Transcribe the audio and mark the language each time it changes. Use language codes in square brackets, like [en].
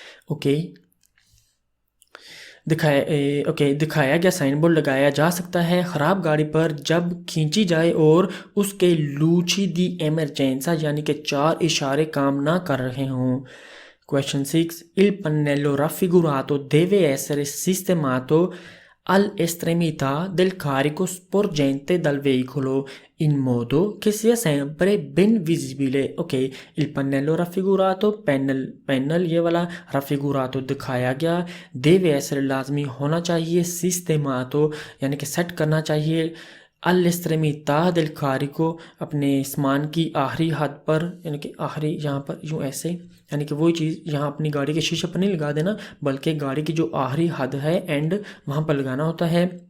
[hi] Okay दिखाया गया sign board लगाया जा सकता है ख़राब गाड़ी पर जब खींची जाए और उसके लूची दी एमरजेंसा यानी कि 4 इशारे काम ना कर रहे हों। [en] Question 6. [it] Il pannello raffigurato deve essere sistemato all'estremità del carico sporgente dal veicolo in modo che sia sempre ben visibile. Ok, il pannello raffigurato, [hi] panel ये वाला [it] raffigurato [hi] दिखाया गया, [it] deve essere [hi] लाजमी होना चाहिए, [it] sistemato [hi] यानी कि सेट करना चाहिए, [it] all'estremità del carico [hi] अपने सामान की आखिरी हद पर, यानी कि आखिरी यहाँ पर यूँ ऐसे, यानी कि वही चीज़ यहाँ अपनी गाड़ी के शीशे पर नहीं लगा देना, बल्कि गाड़ी की जो आखिरी हद है एंड वहाँ पर लगाना होता है।